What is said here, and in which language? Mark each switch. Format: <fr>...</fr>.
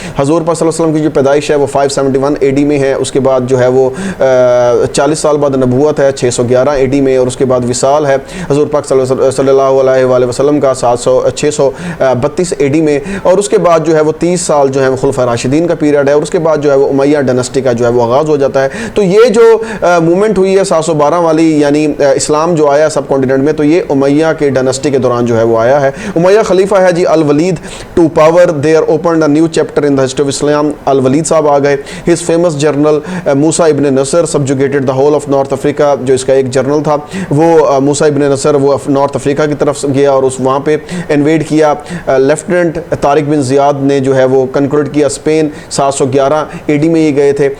<ur>حضور پاک صلی اللہ علیہ وسلم کی جو پیدائش ہے وہ 571 AD میں ہے, اس کے بعد جو ہے وہ 40 سال بعد نبوت ہے 611 AD میں, اور اس کے بعد وصال ہے حضور پاک صلی اللہ علیہ وآلہ وسلم کا 632 AD میں, اور اس کے بعد جو ہے وہ 30 سال جو ہے وہ خلفائے راشدین کا پیریڈ ہے, اور اس کے بعد جو ہے وہ امیہ ڈائناسٹی کا جو ہے وہ آغاز ہو جاتا ہے. تو یہ جو موومنٹ ہوئی ہے 712 والی, یعنی اسلام جو آیا سب کانٹیننٹ میں, تو یہ امیہ کے ڈائناسٹی کے دوران جو ہے وہ آیا ہے. امیہ خلیفہ ہے جی الولید to power,</ur> <en>there opened a new chapter in the history of Islam.</en> <ur>الولید صاحب آ گئے.</ur> <en>his famous general</en> <ur>موسیٰ ابن نصر</ur> <en>subjugated the whole of North Africa,</en> <ur>جو اس کا ایک جرنل تھا وہ موسیٰ ابن نصر, وہ نارتھ افریقہ کی طرف گیا اور اس وہاں پہ انویڈ کیا. لیفٹننٹ طارق بن زیاد نے جو ہے وہ کنکروڈ کیا اسپین, 711 AD میں یہ گئے تھے.</ur>